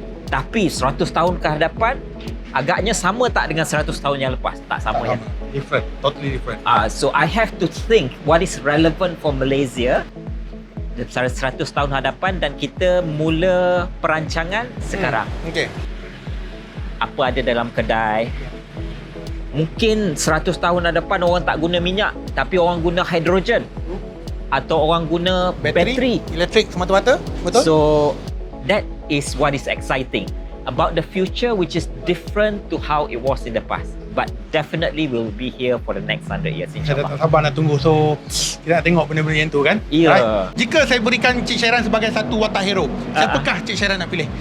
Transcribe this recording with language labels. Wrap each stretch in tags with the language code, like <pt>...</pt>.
<ms>Tapi 100 tahun ke hadapan agaknya sama tak dengan 100 tahun yang lepas? Tak sama ya.</ms> <en>Different, totally different. So I have to think what is relevant for Malaysia</en> <ms>100 tahun hadapan, dan kita mula perancangan sekarang. Okay. Apa ada dalam kedai. Mungkin 100 tahun hadapan orang tak guna minyak, tapi orang guna hidrogen. Atau orang guna bateri. Elektrik semata-mata, betul?</ms> <en>So that is what is exciting about the future, which is different to how it was in the past. But definitely will be here for the next 100 years,</en> <ms>Saya insyaAllah. tak sabar nak tunggu. So, kita nak tengok benda-benda yang tu kan? Ya.</ms> <en>Right?</en> <ms>Jika saya berikan Cik Syairan sebagai satu watak hero, siapakah Cik Syairan nak pilih?</ms>